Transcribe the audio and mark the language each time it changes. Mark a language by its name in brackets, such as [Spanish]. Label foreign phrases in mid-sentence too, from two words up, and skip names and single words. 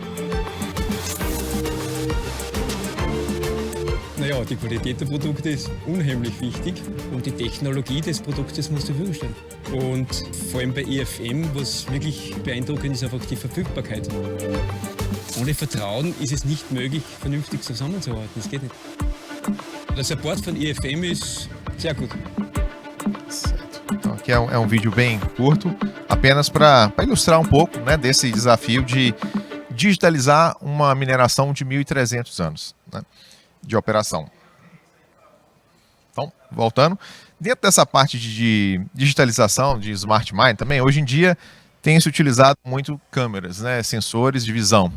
[German] Naja, die Qualität der Produkte ist unheimlich wichtig und die Technologie des Produktes muss zur Verfügung stehen. Und vor allem bei IFM, was wirklich beeindruckend ist, einfach die Verfügbarkeit. Ohne Vertrauen ist es nicht möglich, vernünftig zusammenzuarbeiten. Das geht nicht. Der Support von IFM ist sehr gut. [Portuguese] Então, aqui é um vídeo bem curto, apenas para ilustrar um pouco, né, desse desafio de digitalizar uma mineração de 1.300 anos, né, de operação. Então, voltando, dentro dessa parte de digitalização, de [English] Smart Mine [Portuguese] também, hoje em dia tem se utilizado muito câmeras, né, sensores de visão.